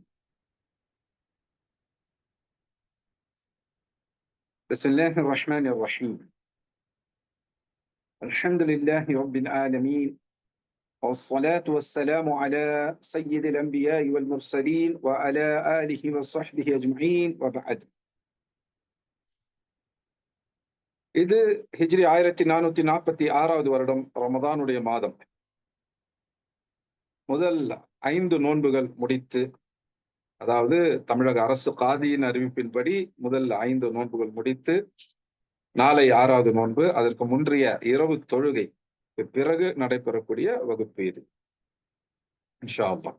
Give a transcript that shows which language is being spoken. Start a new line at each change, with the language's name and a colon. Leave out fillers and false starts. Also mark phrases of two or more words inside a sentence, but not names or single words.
Arabic: بسم الله الرحمن الرحيم. الحمد لله رب العالمين، والصلاة والسلام على سيد الأنبياء والمرسلين وعلى آله وصحبه أجمعين وبعد.
Tamil: இது ஹிஜ்ரி 1446வது வருடம் ரமதானுடைய மாதம். முதல் 5 நோன்புகள் முடித்து, அதாவது தமிழக அரசு காதியின் அறிவிப்பின்படி முதல் 5 நோன்புகள் முடித்து, நாளை 6வது நோன்பு, அதற்கு முன்றைய இரவு தொழுகை பிறகு நடைபெறக்கூடிய வகுப்பு இது
Arabic: إن شاء الله.